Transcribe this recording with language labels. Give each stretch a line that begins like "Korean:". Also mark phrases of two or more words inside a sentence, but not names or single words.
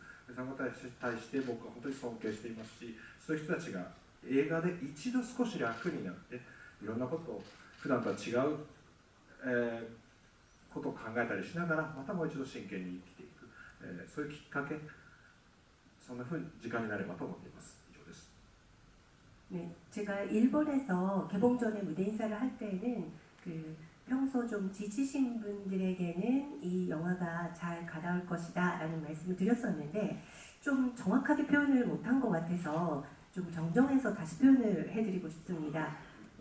Japanese: その方に対して僕は本当に尊敬していますし、そういう人たちが映画で一度少し楽になって、いろんなことを普段とは違う、ことを考えたりしながら、またもう一度真剣に生きていく、そういうきっかけ、そんなふうに時間になればと思っています。以上です。
Korean: 네, 제가 일본에서 개봉 전에 무대 인사를 할 때는 평소 좀 지치신 분들에게는 이 영화가 잘 가다올 것이다 라는 말씀을 드렸었는데, 좀 정확하게 표현을 못한 것 같아서 좀 정정해서 다시 표현을 해드리고 싶습니다.